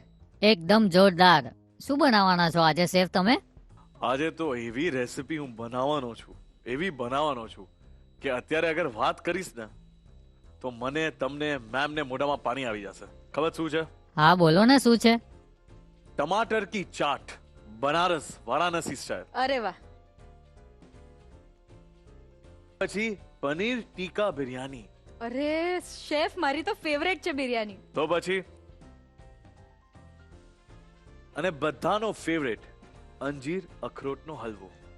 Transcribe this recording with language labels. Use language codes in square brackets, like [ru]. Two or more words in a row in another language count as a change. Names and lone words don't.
[gu] એકદમ જોરદાર. શું બનાવવાના છો આજે શેફ તમે? આજે તો એવી રેસિપી હું બનાવવાનો છું કે અત્યારે અગર વાત કરીશ ને તો મને, તમને, મેમને મોઢામાં પાણી આવી જશે. ખબર શું છે? હા બોલો ને, શું છે? [hi] टमाटर की चाट, बनारस वाराणसी स्टाइल. [gu] અરે વાહ. પછી પનીર ટીકા બિરયાની. અરે શેફ, મારી તો ફેવરેટ છે બિરયાની. તો પછી અને બધાનો ફેવરેટ અંજીર અખરોટનો હલવો.